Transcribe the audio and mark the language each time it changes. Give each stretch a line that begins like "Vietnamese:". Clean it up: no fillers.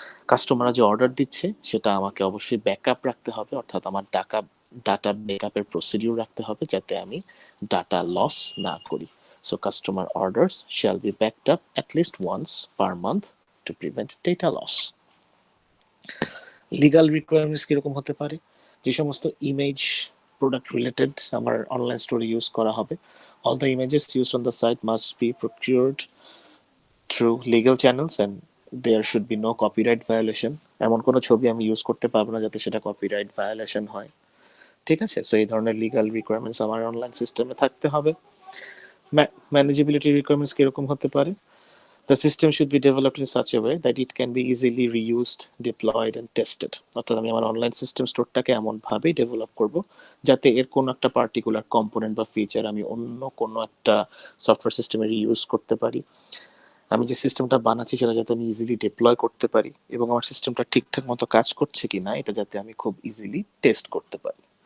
Bangla: কাস্টমাররা যে অর্ডার দিচ্ছে সেটা আমাকে অবশ্যই ব্যাকআপ রাখতে হবে, অর্থাৎ আমার ডাটা ব্যাকআপের প্রসিডিউর রাখতে হবে যাতে আমি ডাটা লস না করি।
English: So customer orders shall be backed up at least once per month to prevent data loss.
Bangla: Legal requirements কীরকম হতে পারে? যে সমস্ত ইমেজ প্রোডাক্ট রিলেটেড আমার অনলাইন স্টোরে ইউজ করা হবে,
English: all the images used on the site must be procured through legal channels and there should be no copyright violation.
Bangla: এমন কোনো ছবি আমি ইউজ করতে পারবো না যাতে সেটা কপিরাইট ভায়োলেশন হয়। ঠিক আছে, সো এই ধরনের লিগাল রিকোয়ারমেন্টস আমার অনলাইন সিস্টেমে থাকতে হবে। ম্যানেজেবিলিটি রিকোয়ারমেন্টস কীরকম হতে পারে?
English: The system should be developed in such a way that it can be easily reused, deployed and tested.
Bangla: অর্থাৎ আমি আমার অনলাইন সিস্টেম স্টোরটাকে এমনভাবেই ডেভেলপ করব যাতে এর কোনো একটা পার্টিকুলার কম্পোনেন্ট বা ফিচার আমি অন্য কোনো একটা সফটওয়্যার সিস্টেমে রিইউজ করতে পারি। আমি যে সিস্টেমটা বানাচ্ছি সেটা যাতে আমি ইজিলি ডিপ্লয় করতে পারি, এবং আমার সিস্টেমটা ঠিকঠাক মতো কাজ করছে কি না এটা যাতে আমি খুব ইজিলি টেস্ট করতে পারি।